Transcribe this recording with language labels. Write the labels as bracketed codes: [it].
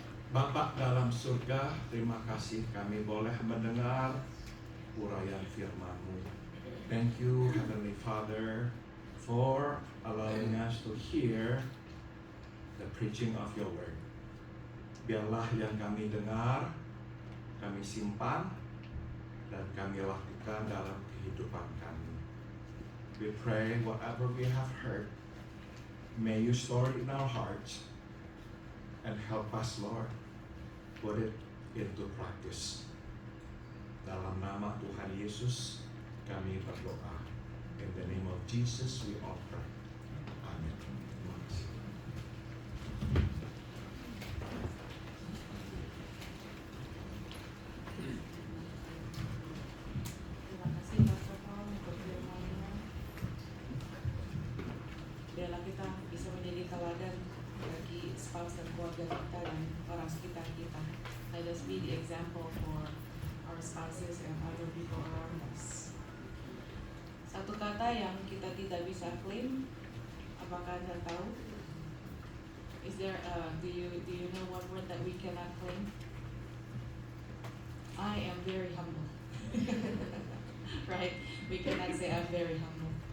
[id] Bapa dalam surga, terima kasih kami boleh mendengar uraian firman-Mu. [en] Thank you, Heavenly Father, for allowing us to hear the preaching of your word. [id] Biarlah yang kami dengar, kami simpan, dan kami lakukan dalam kehidupan kami. [en] We pray whatever we have heard, may you store it in our hearts and help us, Lord, put it into practice. [id] Dalam nama Tuhan Yesus, kami berdoa. [en] In the name of Jesus, we all pray. [id] Amen. Terima kasih. Terima kasih Pastor Paul untuk firman-Nya. Biarlah kita bisa menjadi teladan bagi spouse dan keluarga kita dan orang sekitar kita. [en] Let us be the example for our spouses and other people around us. [id] Satu kata yang kita tidak bisa claim, apakah Anda tahu? [en] Is there do you know what word that we cannot claim? I am very humble. Right? We cannot say I'm very humble.